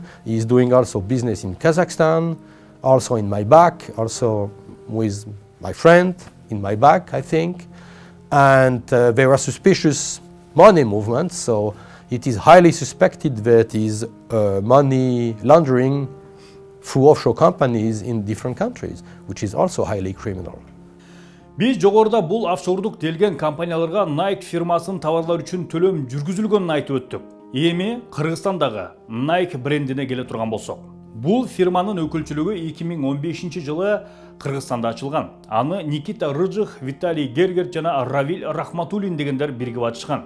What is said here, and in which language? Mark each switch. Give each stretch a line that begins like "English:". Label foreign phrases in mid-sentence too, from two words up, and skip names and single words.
English: He's doing also business in Kazakhstan, also in my back, also with my friend in my back, I think. And there are suspicious money movements, so it is highly suspected that is money laundering through offshore companies in different countries, which is also highly criminal.
Kyrgyz: Биз жогоруда бул офшордук делген компанияларга Nike фирмасынын товарлар үчүн төлөм жүргүзүлгөнүн айтып өттүк. Эми Кыргызстандагы Nike брендине келе турган болсок, бул фирманын өкүлчүлүгү 2015 жылы Кыргызстанда ачылган. Аны Никита Рыжых, Виталий Гергерт жана Равиль Рахматуллин дегендер биригип ачышкан.